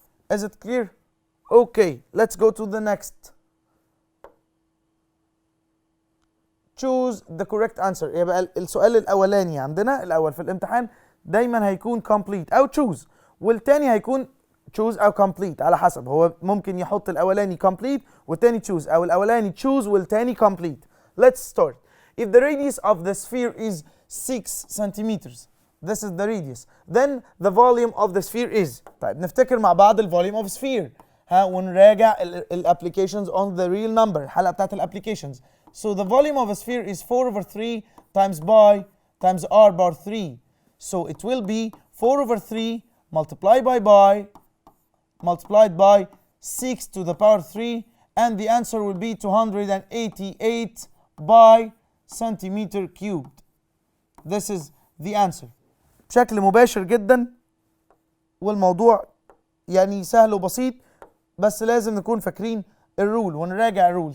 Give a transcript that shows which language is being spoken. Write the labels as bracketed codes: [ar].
[en] Is it clear? Okay, let's go to the next. Choose the correct answer. [ar] يبقى السؤال الأولاني عندنا الأول في الامتحان دايما هيكون complete أو choose، والتاني هيكون choose أو complete على حسب. هو ممكن يحط الأولاني complete والتاني choose، أو الأولاني choose والتاني complete. [en] Let's start. If the radius of the sphere is 6 centimeters, this is the radius, then the volume of the sphere is. [ar] طيب نفتكر مع بعض ال volume of sphere ونراجع ال [en] applications on the real number، [ar] الحلقة بتاعت ال applications. [en] So the volume of a sphere is 4 over 3 times pi times r bar 3. So it will be 4 over 3 multiplied by pi multiplied by 6 to the power 3, and the answer will be 288 by centimeter cubed. This is the answer. [ar] بشكل مباشر جدا، والموضوع يعني سهل وبسيط، بس لازم نكون فاكرين الرول ونراجع الرول.